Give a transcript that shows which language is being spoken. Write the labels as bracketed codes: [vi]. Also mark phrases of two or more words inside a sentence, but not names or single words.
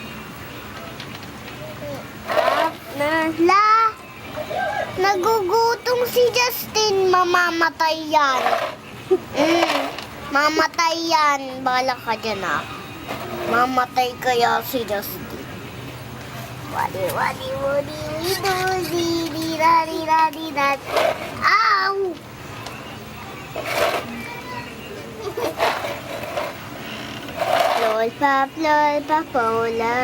[tl] La! Nagugutom si Justin. Mamamatay yan. Mamatay yan. Bala ka dyan mamatay kaya si Justin. Wadi, wadi, wadi, wadi, di, da, di, da, di, da. Ow! Lol, pop, pola.